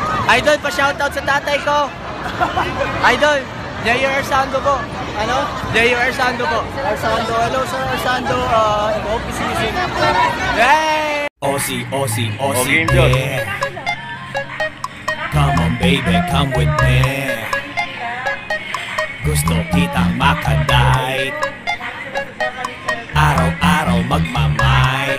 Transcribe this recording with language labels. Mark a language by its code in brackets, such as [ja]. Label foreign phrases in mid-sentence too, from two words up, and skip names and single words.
[tl] Idol, pa-shoutout sa tatay ko. Idol, Jayo Arsando po. Ano? Jayo Arsando po. Arsando, [en] hello sir [tl] Arsando. [en] Hope you see you soon. Hey! Aussie, yeah. Come on baby, come with me. [tl] Gusto kitang makadite. Araw-araw magmamay.